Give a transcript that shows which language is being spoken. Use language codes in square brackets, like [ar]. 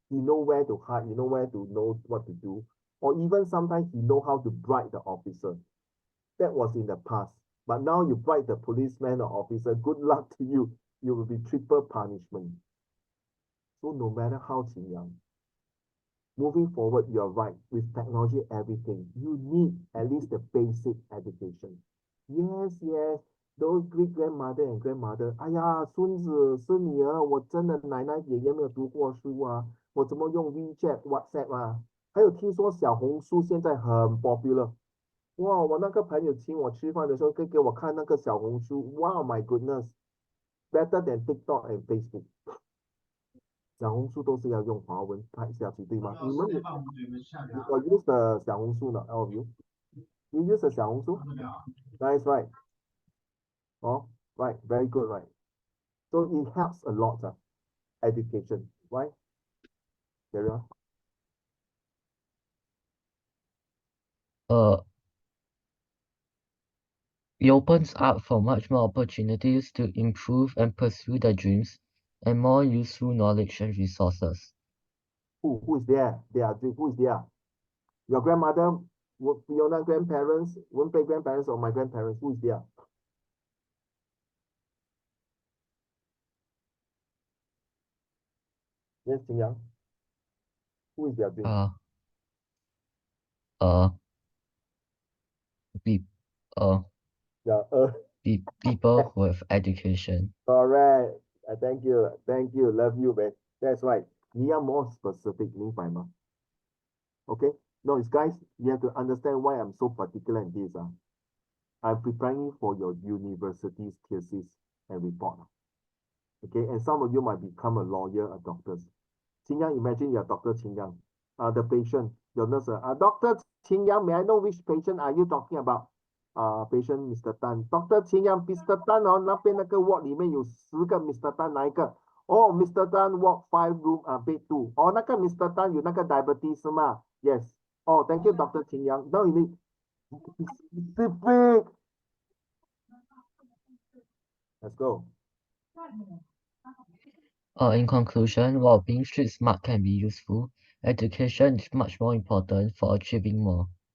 [en] He know where to hide, you know where to know what to do, or even sometimes he know how to bribe the officer. That was in the past. But now you bribe the policeman or officer, good luck to you. You will be triple punishment. So no matter how Qin Yang, moving forward, you're right. With technology, everything, you need at least the basic education. Yes, those great grandmother and grandmother, [zh] 哎呀，孙子是女儿，我真的奶奶爷爷没有读过书啊，我怎么用 WeChat、WhatsApp 啊？还有听说小红书现在很 [en] popular。 [zh] 哇，我那个朋友请我吃饭的时候，给我看那个小红书，哇 ， [en] My goodness，better than TikTok and Facebook。 [zh] 小红书都是要用华文拍下去，对吗？你们有 [en] use [zh] 的小红书呢 ？ [en] All of you use [zh] 的小红书 ？ [en] Nice, right? Oh, right, very good, right? So it helps a lot, education, right? Carry on. It opens up for much more opportunities to improve and pursue their dreams and more useful knowledge and resources. Who is there? Who is there? Your grandmother, Fiona grandparents, Wenpei grandparents, or my grandparents? Who is there? Yes, Qin Yang. Who is their dream? Be, Yeah, people who have education. Correct. Thank you. Thank you. Love you, man. That's right. [zh] 你要 [en] more specific, [zh] 明白吗? [en] Okay? No, it's guys, you have to understand why I'm so particular in this. I'm preparing you for your university's thesis and report. Okay, and some of you might become a lawyer or doctors. Qin Yang, imagine you're Dr. Qin Yang. The patient, your nurse, Dr. Qin Yang, may I know which patient are you talking about? Patient Mr. Tan. Dr. Qin Yang, Mr. [zh] Tan 哦，那边那个 ward 里面有10个 Mr. Tan 哪一个？哦，Mr. Tan [en] ward 5 room bed 2。 [zh] 哦，那个 Mr. Tan 有那个 diabetes 是吗？ [en] Yes. Oh, thank you, Dr. Qin Yang. Now you need specific. Let's go. In conclusion, while being street smart can be useful, education is much more important for achieving more.